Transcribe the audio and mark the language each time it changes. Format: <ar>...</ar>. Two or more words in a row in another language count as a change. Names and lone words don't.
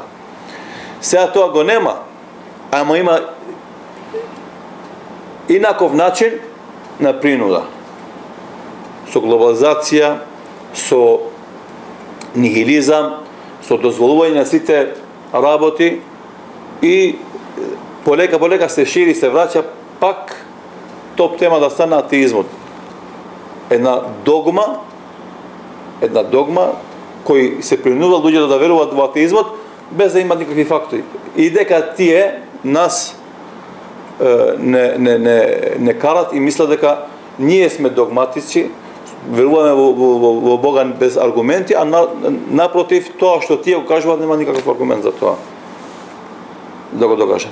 <mk>Сега тоа го нема, ама има инаков начин на принуда. Со глобализација, со нихилизам, со дозволување на сите работи, И полека се шири, се враќа пак топ тема да стане атеизмот. Една догма кој се принудува луѓето да веруваат во атеизмот без да имат никакви факти. И дека тие нас не карат и мислат дека ние сме догматици, веруваме во Бога без аргументи, а напротив тоа што тие го кажуваат нема никаков аргумент за тоа да го докаже.</mk>